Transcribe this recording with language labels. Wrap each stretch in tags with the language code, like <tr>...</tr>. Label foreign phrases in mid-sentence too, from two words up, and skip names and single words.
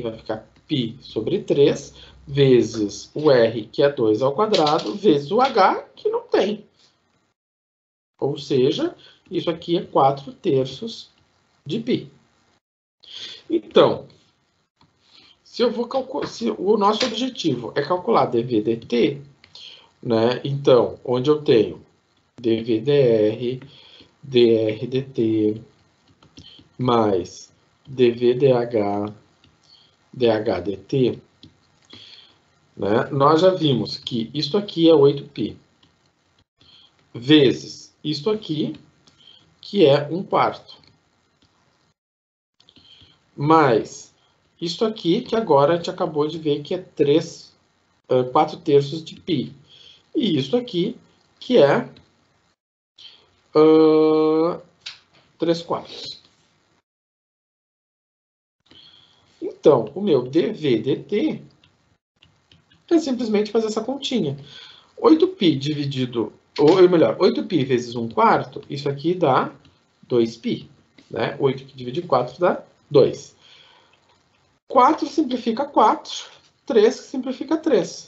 <pt>Vai ficar π sobre 3 vezes o R, que é 2 ao quadrado, vezes o H, que não tem. Ou seja, Isso aqui é 4/3 de π. Então, se eu vou calcular, se o nosso objetivo é calcular dv dt, né? Então, onde eu tenho dv dr, dr dt, mais dv dh, dh dt, né? Nós já vimos que isso aqui é 8π, vezes isto aqui, que é 1/4. Mais isto aqui, que agora a gente acabou de ver que é 4/3 de π. E isso aqui, que é 3/4. Então, o meu dv dt é simplesmente fazer essa continha. 8π dividido, ou melhor, 8π vezes 1/4, isso aqui dá 2π. Né? 8 que divide 4 dá 2. 4 simplifica 4, 3 simplifica 3.</pt>